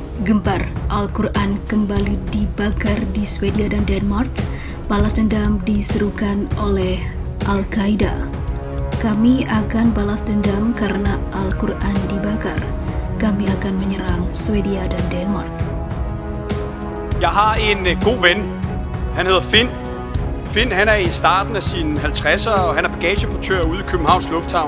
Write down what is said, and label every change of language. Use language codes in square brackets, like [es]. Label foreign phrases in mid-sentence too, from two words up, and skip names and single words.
[id] Gempar, Al-Quran kembali dibakar di Swedia dan Denmark. Balas dendam diserukan oleh Al-Qaeda. Kami akan balas dendam karena Al-Quran dibakar. Kami akan menyerang Swedia dan Denmark. [da] Jeg har en god ven. Han hedder Finn. Finn han er i starten af sine 50'ere, og han er bagageportør ude i Københavns Lufthavn.